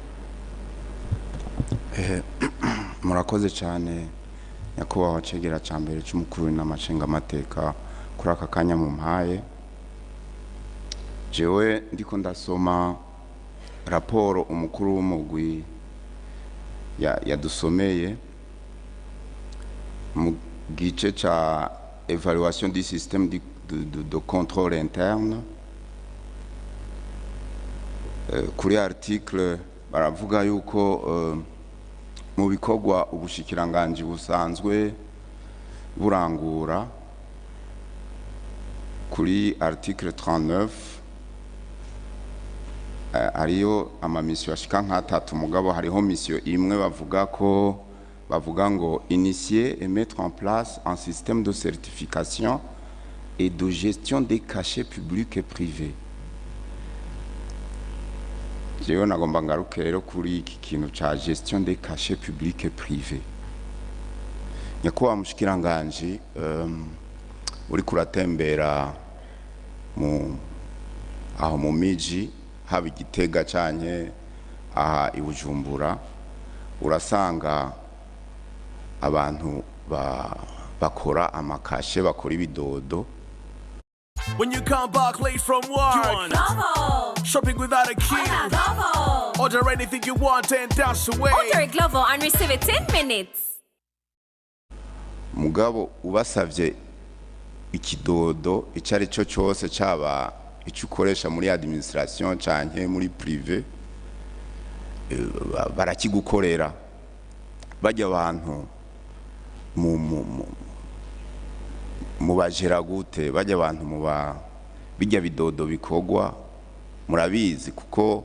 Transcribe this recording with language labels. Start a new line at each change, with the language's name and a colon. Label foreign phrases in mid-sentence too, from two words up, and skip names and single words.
Rundi: Murakoze cyane nyakubahwa cegera ca mbere c'umukuru n'amashinga amateka kuri aka kanya mu mpaye. Jewe ndiko ndasoma raporo umukuru w'umugwi yadusomeye mu gice ca
French: évaluation du système de contrôle interne.
Rundi: Kuri article baravuga yuko mu bikorwa ubushikiranganje busanzwe burangura kuri article 39 ariyo amamisio ashika nk'atatu, mugabo hariho mission imwe bavuga ngo
French: initier et mettre en place un système de certification et de gestion des cachets publics et privés.
Rundi: Jewe nagomba ngaruke rero kuri iki kintu ca
French: gestion des cachets publics et privés.
Rundi: Nyakubahwa mushikiranganje uri kuratembera aho mu miji haba Igitega canke aha ibujumbura, urasanga abantu bakora amakashe, bakora ibidodo.
English: When you come back late from work, shopping without a queue, order anything you want and dash away. Order a Glovo and receive it 10 minutes.
Rundi: Mugabo ubasavye ikidodo icari cyo cyose caba icyo ukoresha muri administration canke muri privé barakigukorera. Bajya abantu mu bajera gute, bajya abantu bijya bidodo bikogwa murabizi kuko